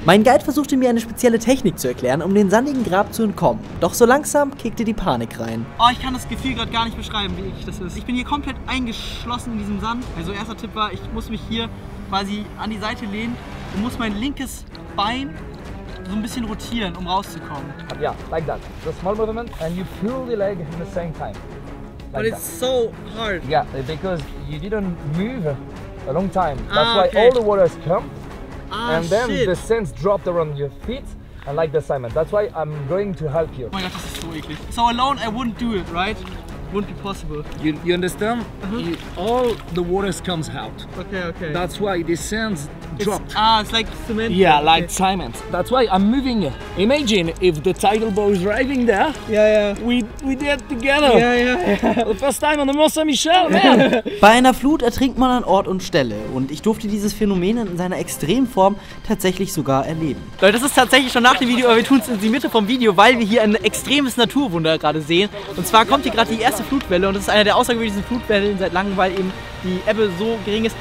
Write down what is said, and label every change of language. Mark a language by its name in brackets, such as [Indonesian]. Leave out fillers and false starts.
[German] Mein Guide versuchte mir eine spezielle Technik zu erklären, um den sandigen Grab zu entkommen. Doch so langsam kickte die Panik rein. Oh, ich kann das Gefühl gerade gar nicht beschreiben, wie eklig das ist. Ich bin hier komplett eingeschlossen in diesem Sand. Also erster Tipp war, ich muss mich hier quasi an die Seite lehnen und muss mein linkes Bein so ein bisschen rotieren, um rauszukommen. [English] Yeah, like that. The small movement and you pull the leg at the same time. But it's so hard. Yeah, because you didn't move a long time. That's why okay. all the waters come and then shit. the sands dropped around your feet and like the cement. That's why I'm going to help you. [German] Oh mein Gott, das ist so eklig. [English] So alone I wouldn't do it, right? Wouldn't be possible. You understand? All the waters comes out. Okay, okay. That's why the sands dropped. It's like cement. Yeah, like cement. That's why I'm moving. Imagine if the tidal boat is driving there. Yeah. We did it together. Yeah. The first time on the Mont Saint-Michel, man. [German] Bei einer Flut ertrinkt man an Ort und Stelle und ich durfte dieses Phänomen in seiner Extremform tatsächlich sogar erleben. Leute, das ist tatsächlich schon nach dem Video, aber wir tun es in die Mitte vom Video, weil wir hier ein extremes Naturwunder gerade sehen. Und zwar kommt hier gerade die erste Flutwelle und das ist eine der außergewöhnlichsten Flutwellen seit langem, weil eben die Ebbe so gering ist.